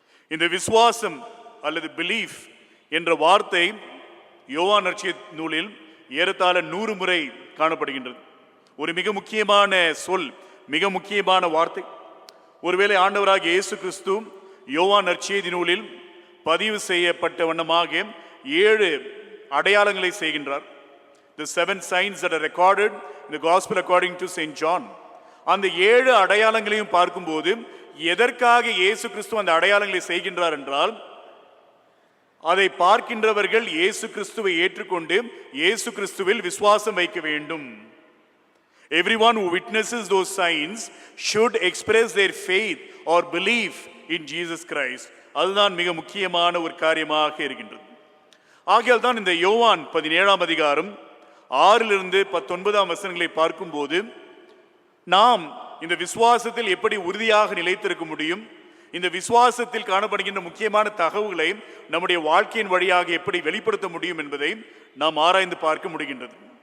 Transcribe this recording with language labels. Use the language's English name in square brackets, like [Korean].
[Tamil] இந்த விசுவாசம் அல்லது பிலீஃப் என்ற வார்த்தை யோவான் நற்செய்தி நூலில் ஏறத்தாழ 100 முறை காணப்படுகின்றது. ஒரு மிக முக்கியமான சொல், மிக முக்கியமான வார்த்தை. ஒருவேளை ஆண்டவராகிய இயேசு கிறிஸ்து யோவான் நற்செய்தி நூலில் பதிவு செய்யப்பட்ட வண்ணமாக 7 அடையாளங்களை செய்கின்றார். [English] The 7 signs that are recorded in the gospel according to Saint John. [Tamil] அந்த 7 அடையாளங்களையும் பார்க்கும்போது எதற்காக இயேசு கிறிஸ்து அந்த அடையாளங்களை செய்கின்றார் என்றால், அதை பார்க்கின்றவர்கள் இயேசு கிறிஸ்துவை ஏற்றுக்கொண்டு இயேசு கிறிஸ்துவில் விசுவாசம் வைக்க வேண்டும். [English] Everyone who witnesses those signs should express their faith or belief in Jesus Christ. [Tamil] அதுதான் மிக முக்கியமான ஒரு காரியமாக இருக்கின்றது. ஆகையால் தான் இந்த யோவான் 17ஆம் அதிகாரம் 6 to 19 வசனங்களை பார்க்கும்போது நாம் இந்த விசுவாசத்தில் எப்படி உறுதியாக நிலைத்திருக்க முடியும், இந்த விசுவாசத்தில் காணப்படுகின்ற முக்கியமான தகவல்களை நம்முடைய வாழ்க்கையின் வழியாக எப்படி வெளிப்படுத்த முடியும் என்பதை நாம் ஆராய்ந்து பார்க்க முடிகின்றது.